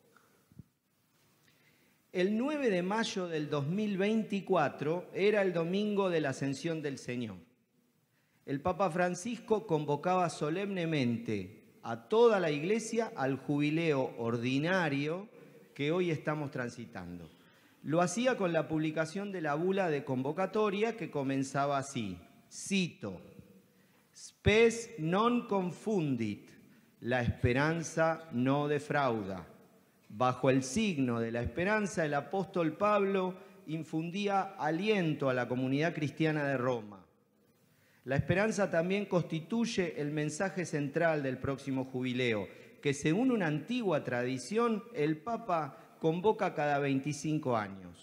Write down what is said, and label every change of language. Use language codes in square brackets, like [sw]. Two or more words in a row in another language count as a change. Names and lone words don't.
[es] El 9 de mayo del 2024 era el domingo de la Ascensión del Señor. El Papa Francisco convocaba solemnemente a toda la Iglesia al jubileo ordinario que hoy estamos transitando. Lo hacía con la publicación de la bula de convocatoria que comenzaba así, [la] cito: Spes non confundit, [es] la esperanza no defrauda. Bajo el signo de la esperanza, el apóstol Pablo infundía aliento a la comunidad cristiana de Roma. La esperanza también constituye el mensaje central del próximo jubileo, que según una antigua tradición, el Papa convoca cada 25 años.